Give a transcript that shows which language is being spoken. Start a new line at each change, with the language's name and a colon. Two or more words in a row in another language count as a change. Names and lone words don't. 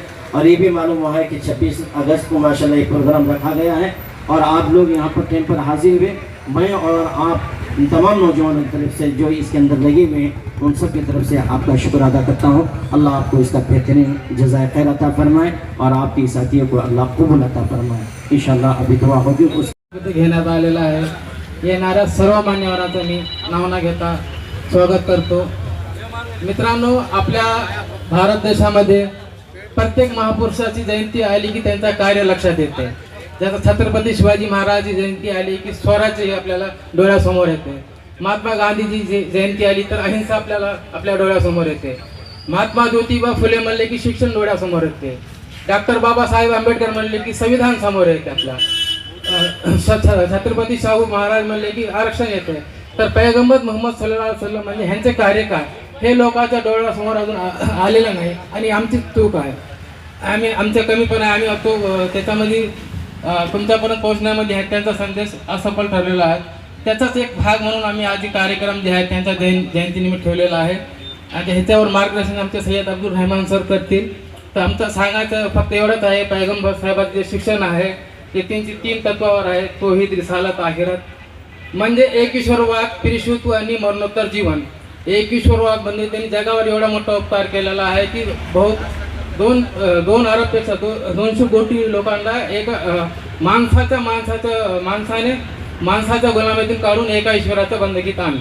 Urdu: اور یہ بھی معلوم ہوا ہے کہ 26 اگست کو ماشاءاللہ یہ پروگرام رکھا گیا ہے اور آپ لوگ یہاں پر ٹائم پر حاضر ہوئے. میں اور آپ تمام نوجوانوں کی طرف سے جو اس کے اندر لگے ہوئے ہیں ان سب کی طرف سے آپ کا شکر ادا کرتا ہوں. اللہ آپ کو اس کا بہترین جزائے خیر عطا فرمائے اور آپ کی ساتھیوں کو اللہ قبول عطا فرمائے. انشاءاللہ ابھی دعا ہوگی. اس
Marathi: घेण्यात आलेला आहे. येणाऱ्या सर्व मान्यवरांचं मी नाव न घेता स्वागत करतो. मित्रांनो, आपल्या भारत देशामध्ये प्रत्येक महापुरुषाची जयंती आली की त्यांचा कार्य लक्षात येते. जसं छत्रपती शिवाजी महाराजांची जयंती आली की स्वराज्य आपल्याला डोळ्यासमोर येते. महात्मा गांधीजी जयंती आली तर अहिंसा आपल्याला आपल्या डोळ्यासमोर येते. महात्मा ज्योतिबा फुले म्हणले की शिक्षण डोळ्यासमोर येते. डॉक्टर बाबासाहेब आंबेडकर म्हणले की संविधान समोर येते. आपल्या छत्रपती शाहू महाराज म्हणले की आरक्षण येते. तर पैगंबर मोहम्मद
Arabic: صلى الله عليه وسلم
Marathi: म्हणजे ह्यांचे कार्य काय हे लोकांच्या डोळ्यासमोर अजून आलेलं नाही आणि आमची चूक आहे. आम्ही आमचं कमीपणा आम्ही तो त्याच्यामध्ये तुमच्यापर्यंत पोहोचण्यामध्ये त्यांचा संदेश असफल ठरलेला आहे. त्याचाच एक भाग म्हणून आम्ही आज कार्यक्रम जे आहे त्यांच्या जयंतीनिमित्त ठेवलेला आहे. आणि ह्याच्यावर मार्गदर्शन आमचे सय्यद अब्दुल रहमान सर करतील. तर आमचं सांगायचं फक्त एवढंच आहे, पैगंबर साहेबांचे जे शिक्षण आहे ते त्यांची 3 तत्वावर आहे.
Arabic: توحيد، رسالة، آخرة.
Marathi: म्हणजे एक ईश्वरवाद, त्रिशुत्व आणि मरणोत्तर जीवन. एक ईश्वरवाद म्हणजे त्यांनी जगावर एवढा मोठा उपकार केलेला आहे की बहुत 2 अरबपेक्षा 200 कोटी लोकांना एक माणसाच्या गुलामीतून काढून एका ईश्वराच्या बंदगीत आणलं.